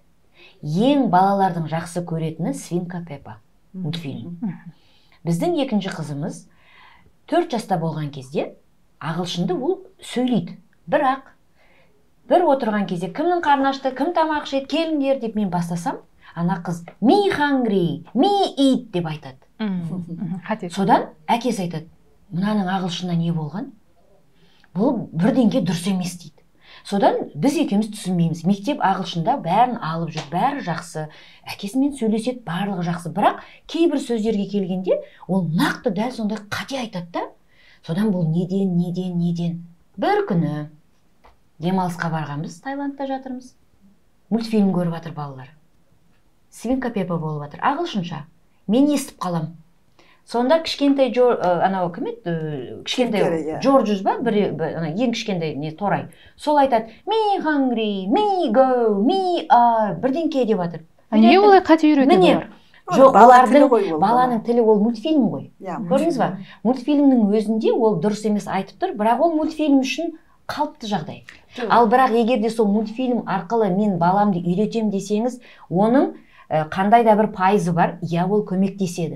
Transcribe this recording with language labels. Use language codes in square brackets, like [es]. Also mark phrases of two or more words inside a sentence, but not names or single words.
[kk] Ең балалардың жақсы көретіні Свинка Пеппа мультфильм. Біздің екінші қызымыз 4 жаста болған кезде ағылшынды ол сөйлейді. Бірақ бір отырған кезде кімнің қарны ашты, кім тамақ ішеді, келіңдер деп мен бастасам, ана қыз [en] me hungry, me eat [kk] деп айтады. Содан әкесі айтады, мынаның ағылшында не болған? Бұл бірдеңке дұрыс емес дейді. Содан біз екеуміз түсінбейміз. Мектеп ағылшында бәрін алып жүр, бәрі жақсы. Әкесімен сөйлеседі, барлығы жақсы. Бірақ кейбір сөздерге келгенде ол нақты дәл сондай қате айтады да. Содан бұл неден бір күні демалысқа барғанбыз, Таиландта жатырмыз. Мультфильм көріп жатыр балалар. Свинка Пеппа болып жатыр, ағылшынша. Мен естіп қалам. Сонда кішкентай анау кім еді? Кішкентай Джорджус ба? Ең кішкентай не торай. Сол айтады: [en] "Me hungry, me go, me are" [kk] бірдеңке деп жатыр. Не олай қате үйретеді олар? Жоқ, баланың тілі ол мультфильм ғой. Көрдіңіз ба? Мультфильмнің өзінде ол дұрыс емес айтып тұр, бірақ ол мультфильм үшін қалыпты жағдай. Ал бірақ егерде сол мультфильм арқылы мен баламды үйретем десеңіз, оның қандай да бір пайызы бар, ол көмектеседі.